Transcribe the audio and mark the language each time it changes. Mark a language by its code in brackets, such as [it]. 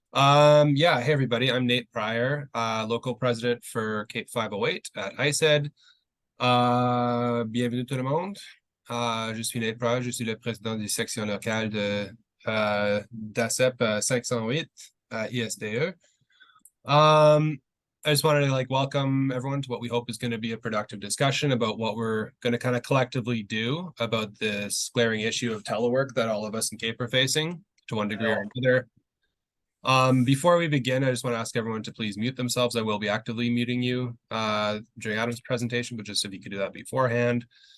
[en] Yeah, hey everybody, I'm Nate Prier, local president for Cape 508 at ICED. [fr] Bienvenue tout le monde. Je suis Nate Prier, je suis le président des sections locales d'ACEP 508 à ISDE. [en] I just wanted to welcome everyone to what we hope is going to be a productive discussion about what we're going to kind of collectively do about this glaring issue of telework that all of us in Cape are facing to one degree or another. Before we begin, I just want to ask everyone to please mute themselves. I will be actively muting you during Adam's presentation, but just if you could do that beforehand.